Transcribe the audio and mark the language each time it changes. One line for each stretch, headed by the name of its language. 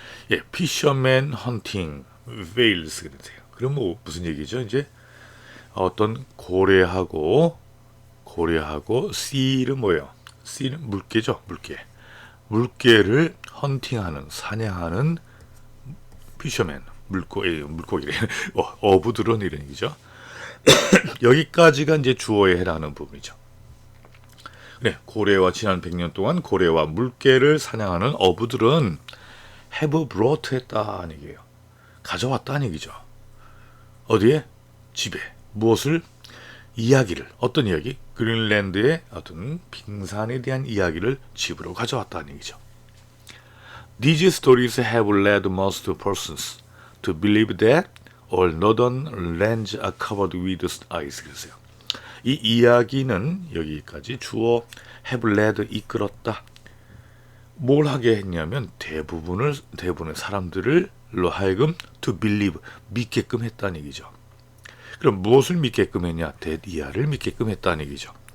English: 예, fishermen hunting whales
Korean: 그러세요. 그럼 뭐 무슨 얘기죠? 이제 어떤 고래하고 seal은 뭐예요? seal은 물개죠, 물개. 물개를 헌팅하는, 사냥하는 피셔맨, 물고기래. 어부들은 이런 얘기죠. 여기까지가 이제 주어에 해당하는 부분이죠. 네, 고래와 지난 100년 동안 고래와 물개를 사냥하는 어부들은
English: have brought
Korean: 했다는 얘기예요. 가져왔다는 얘기죠. 어디에? 집에. 무엇을? 이야기를. 어떤 이야기? 그린랜드의 어떤 빙산에 대한 이야기를 집으로 가져왔다는 얘기죠.
English: These stories have led most persons to believe that all northern lands are covered with ice.
Korean: 그랬어요. 이 이야기는 여기까지 주어
English: have led
Korean: 이끌었다. 뭘 하게 했냐면 대부분의 사람들로 하여금
English: to believe
Korean: 믿게끔 했다는 얘기죠. 그럼 무엇을 믿게끔 했냐? 대이하를 믿게끔 했다는 얘기죠.